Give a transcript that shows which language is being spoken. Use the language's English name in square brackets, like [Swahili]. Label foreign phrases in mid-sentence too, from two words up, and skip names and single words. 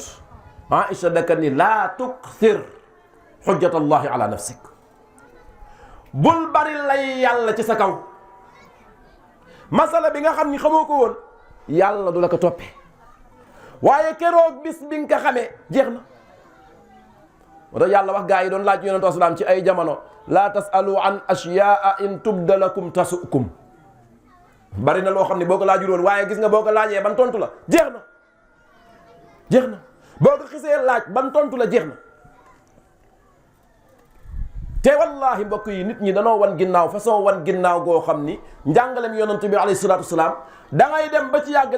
[Wolof] Aïcha daka ni [Arabic] لا تكثر حجة الله على نفسك [Wolof] bul bari lay yàlla ci sa kaw masala bi nga xam ni xamoo ko woon yàlla du la ko toppee waaye keroog bis bi nga ko xamee jeex na. moo tax yàlla wax gaa yi doon laaj yonent asalaam ci ay jamono [Arabic] لا تسألوا عن أشياء إن تبد لكم تسؤكم [Wolof] bari na loo xam ne boo ko laajul woon waaye gis nga boo ko laajee ban tontu la jeex na boo ko xisee laaj ban tontu la jeex na. te wallahi mbokk yi nit ñi danoo wan ginnaaw façon wan ginnaaw goo xam ni njàngalem yonent bi [Arabic] عليه الصلاة والسلام [Wolof] da ngay dem ba ci yàgg